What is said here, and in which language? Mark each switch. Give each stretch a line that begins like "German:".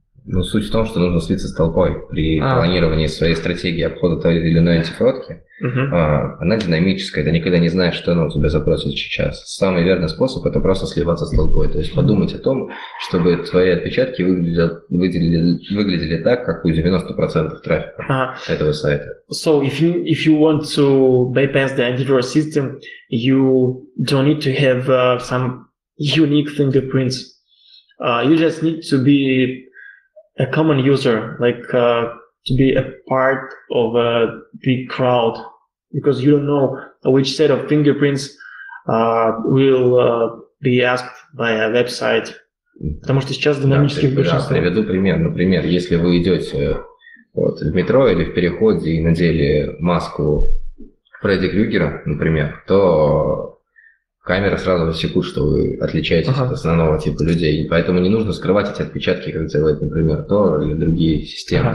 Russian: Ну, суть в том, что нужно слиться с толпой при планировании своей стратегии обхода той или иной антифродки. Она динамическая, ты никогда не знаешь, что она у тебя запросит сейчас. Самый верный способ – это просто сливаться с толпой, то есть подумать о том, чтобы твои отпечатки выглядели так, как у 90% трафика этого сайта.
English: So if you want to bypass the antivirus system, you don't need to have some unique fingerprints. You just need to be a common user, like to be a part of a big crowd, because you don't know which set of fingerprints will be asked by a website.
Russian: Потому что сейчас динамических большинство. Приведу пример. Например, если вы идете в метро или в переходе и надели маску Фредди Крюгера, например, то камеры сразу засекут, что вы отличаетесь от основного типа людей. И поэтому не нужно скрывать эти отпечатки, как делает, например, Tor или другие системы.